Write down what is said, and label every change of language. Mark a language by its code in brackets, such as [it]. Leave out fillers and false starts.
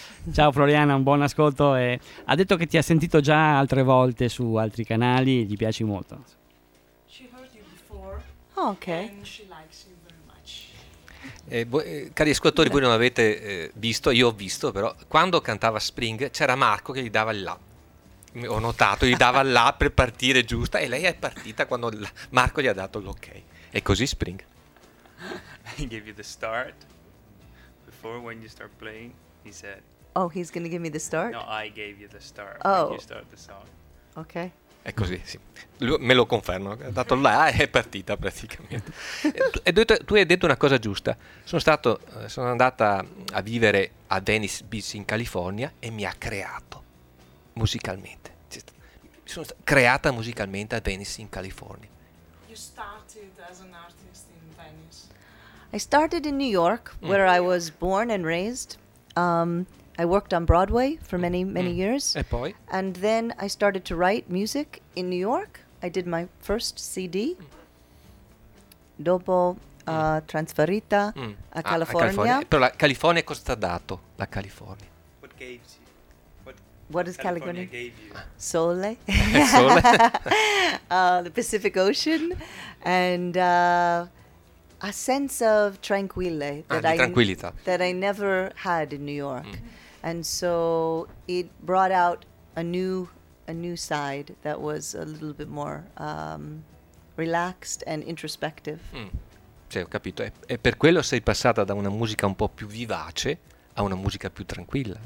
[it] Ciao Floriana, un buon ascolto. E ha detto che ti ha sentito già altre volte su altri canali e gli piaci molto. [en] She heard you before. Oh, okay. And she likes you very much. [it] Cari ascoltatori, voi non avete visto, io ho visto, però quando cantava Spring c'era Marco che gli dava il là. Ho notato, gli dava là per partire giusta e lei è partita quando Marco gli ha dato l'ok. E così Spring. [en] I gave you the start before when you start playing, he said. Oh, he's gonna give me the start? No, I gave you the start when you start the song. Ok. [it] È così, sì. Me lo confermo, ha dato là e è partita praticamente. Tu hai detto una cosa giusta. Sono andata a vivere a Venice Beach in California e mi ha creato. Musicalmente, mi sono creata musicalmente a Venice in California. [en] You started as an artist in Venice. I started in New York, where I was born and raised. I worked on Broadway for many, many years. [it] E poi? [en] And then I started to write music in New York. I did my first CD. [it] Dopo trasferita a California. Però la California cosa ti ha dato? La California. [en] What gave you? What is California? [it] Sole. [en] The Pacific Ocean. And a sense of tranquille that I never had in New York. And so it brought out a new side that was a little bit more relaxed and introspective. [it] Cioè, ho capito. E per quello sei passata da una musica un po' più vivace a una musica più tranquilla.